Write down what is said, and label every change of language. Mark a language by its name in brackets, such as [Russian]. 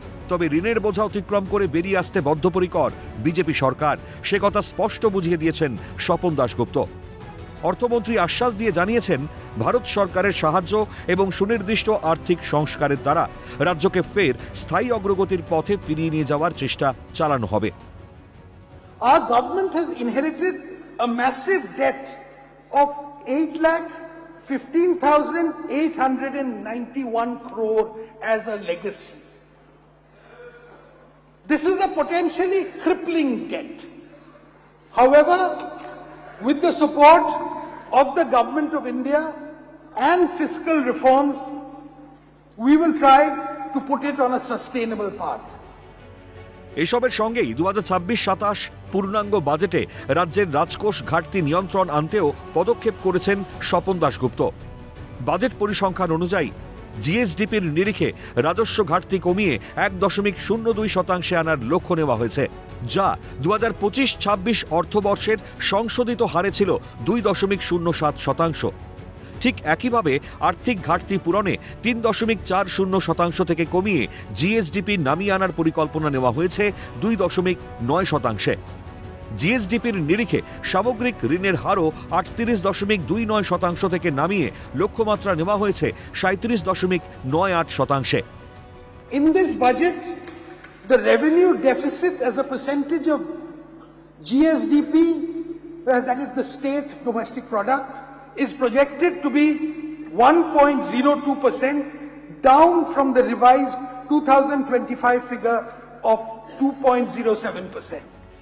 [Bangla] তবে ঋণের বোঝা অতিক্রম করে বেরিয়ে আসতে বদ্ধপরিকর বিজেপি সরকার, সে কথা স্পষ্ট বুঝিয়ে দিয়েছেন স্বপন দাশগুপ্ত। অর্থমন্ত্রী আশ্বাস দিয়ে জানিয়েছেন, ভারত সরকারের সাহায্য এবং সুনির্দিষ্ট আর্থিক সংস্কারের দ্বারা রাজ্যকে ফের স্থায়ী অগ্রগতির পথে ফিরিয়ে নিয়ে যাওয়ার চেষ্টা চালানো হবে। [English] Our government has inherited a massive debt of 8,15,891 crore as a legacy. This is a potentially crippling debt. However, with the support of the Government of India and fiscal reforms, we will try to put it on a sustainable path. [Bangla] এসবের সঙ্গেই 2026-27 পূর্ণাঙ্গ বাজেটে রাজ্যের রাজকোষ ঘাটতি নিয়ন্ত্রণ আনতেও পদক্ষেপ করেছেন Swapan Dasgupta. Budget পরিসংখ্যান অনুযায়ী জিএসডিপির নিরিখে রাজস্ব ঘাটতি কমিয়ে 1.02% আনার লক্ষ্য নেওয়া হয়েছে, যা 2025-26 অর্থবর্ষের সংশোধিত হারে ছিল 2.07%। ঠিক একইভাবে আর্থিক ঘাটতি পূরণে 3.40% থেকে কমিয়ে জিএসডিপি নামিয়ে আনার পরিকল্পনা নেওয়া হয়েছে 2.9%। জিএসডিপির নিরিখে সামগ্রিক ঋণের হারও 38.29% থেকে নামিয়ে লক্ষ্যমাত্রা নেওয়া হয়েছে 37.98%। [English] In this budget, the revenue deficit as a percentage of GSDP, that is the state domestic product, is projected to be 1.02%, down from the revised 2025 figure of 2.07%.